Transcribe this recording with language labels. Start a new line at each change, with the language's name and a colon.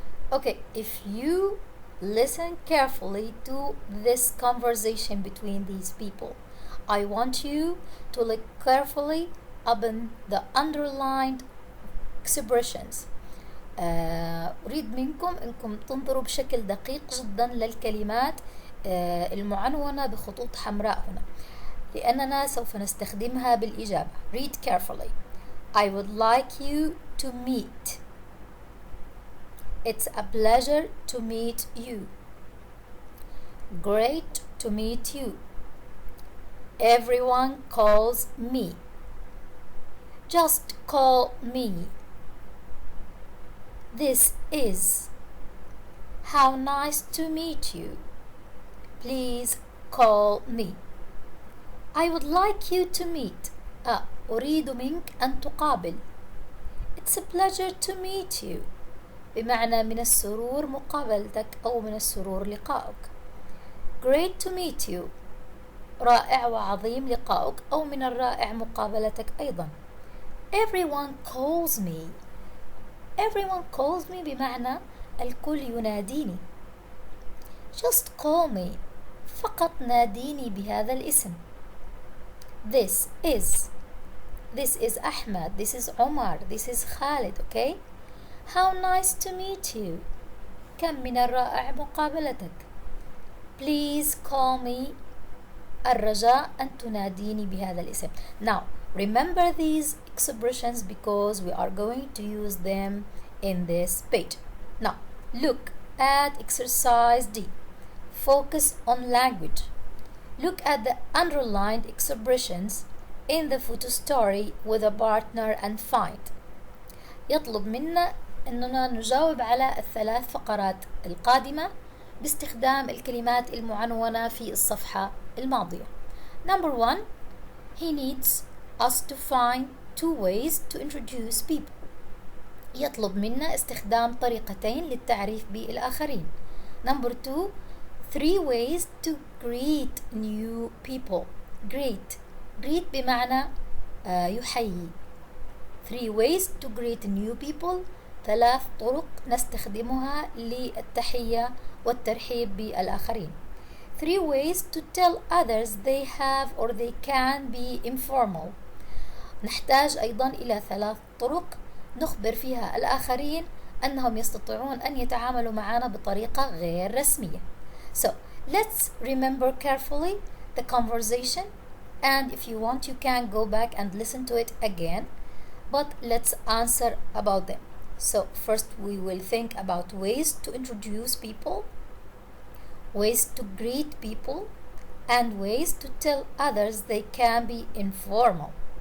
English: Okay, if you listen carefully to this conversation between these people, I want you to look carefully upon the underlined expressions.
Arabic: أريد منكم أنكم تنظروا بشكل دقيق جدا للكلمات المعنونة بخطوط حمراء هنا، لأننا سوف نستخدمها بالإجابة.
English: Read carefully. I would like you to meet. It's a pleasure to meet you. Great to meet you. Everyone calls me. Just call me. This is. How nice to meet you. Please call me. I would like you to meet.
Arabic: أريد منك أن تقابل.
English: It's a pleasure to meet you.
Arabic: بمعنى من السرور مقابلتك أو من السرور لقائك.
English: Great to meet you.
Arabic: رائع وعظيم لقائك أو من الرائع مقابلتك أيضا.
English: Everyone calls me. Everyone calls me
Arabic: بمعنى الكل يناديني.
English: Just call me.
Arabic: فقط ناديني بهذا الاسم.
English: This is Ahmed. This is Omar. This is Khalid. Okay? How nice to meet you.
Arabic: كم من الرائع مقابلتك.
English: Please call me.
Arabic: الرجاء أن تناديني بهذا الاسم.
English: Now, remember these expressions because we are going to use them in this page. Now, look at exercise D. Focus on language. Look at the underlined expressions in the photo story with a partner and find.
Arabic: يطلب منا أننا نجاوب على الثلاث فقرات القادمة باستخدام الكلمات المعنونة في الصفحة الماضية.
English: Number 1. He needs us to find 2 ways to introduce people.
Arabic: يطلب منا استخدام طريقتين للتعريف بالآخرين.
English: Number 2. 3 ways to greet new people.
Arabic: Greet بمعنى يحيي.
English: 3 ways to greet new people.
Arabic: 3 طرق نستخدمها للتحية والترحيب بالآخرين.
English: 3 ways to tell others they have or they can be informal.
Arabic: نحتاج أيضا إلى 3 طرق نخبر فيها الآخرين أنهم يستطيعون أن يتعاملوا معنا بطريقة غير رسمية.
English: So, let's remember carefully the conversation, and if you want you can go back and listen to it again, but let's answer about them. So, first we will think about ways to introduce people, ways to greet people, and ways to tell others they can be informal.